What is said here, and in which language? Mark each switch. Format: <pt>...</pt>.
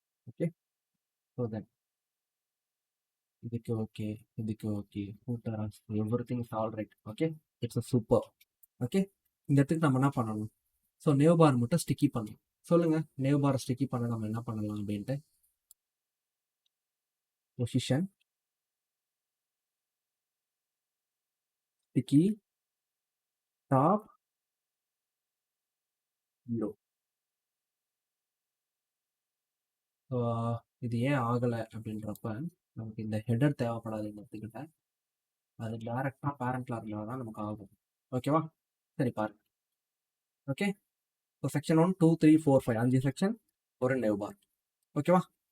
<en>Okay, so then இதுக்கு okay, இதுக்கு okay, footer everything is all right. Okay, it's a super.</en> <ta>Okay, இந்த இடத்துக்கு நம்ம என்ன பண்ணணும், ஸோ நேவ் பார் மட்டும் ஸ்டிக்கி பண்ணணும். சொல்லுங்கள், நேவ் பாரை ஸ்டிக்கி பண்ண நம்ம என்ன பண்ணலாம் அப்படின்ட்டு.</ta> <en>Position, sticky, top, 0.</en> <ta>ஸோ இது ஏன் ஆகலை அப்படின்றப்ப நமக்கு இந்த ஹெடர் தேவைப்படாது இந்த இடத்துக்கிட்ட. அது டேரெக்டாக பேரண்ட்ல இருந்தால் தான் நமக்கு ஆகும். ஓகேவா? சரி பாருங்க. ஓகே, ஸோ செக்ஷன் 1 2 3 4 5 5 செக்ஷன், ஒரு நேவ் பார். ஓகேவா?</ta>